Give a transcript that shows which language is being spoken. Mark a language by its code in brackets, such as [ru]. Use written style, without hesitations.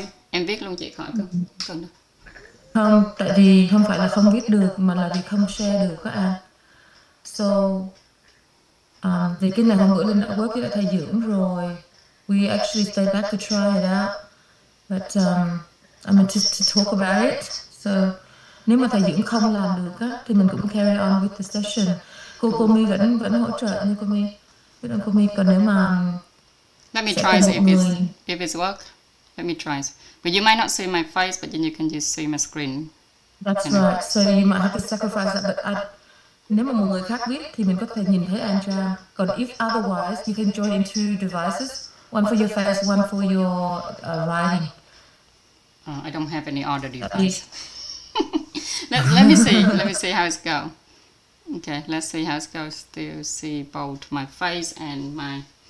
[vi] Em viết luôn chị khỏi cần đâu. Không, tại vì không phải là không viết được mà là vì không share được các anh. So vì cái này hôm bữa Linh đã work với thầy Dưỡng rồi. [en] We actually stay back to try it out. But I mean to talk about it. [vi] So nếu mà thầy Dưỡng không làm được á thì mình cũng [en] carry on with the session. [vi] Cô My vẫn hỗ trợ như cô My. Biết ơn cô My, còn nếu mà [en] Let me try if it's work. Let me try. But you might not see my face, but then you can just see my screen. That's right. So you might have to sacrifice that. But [vi] nếu mà một người khác viết thì mình có thể nhìn thấy anh Trang. Còn [en] if otherwise, you can join in 2 devices, one for your face, one for your writing. I don't have any other device. let me see how it's go. Okay, let's see how it goes. Still see both my face and my.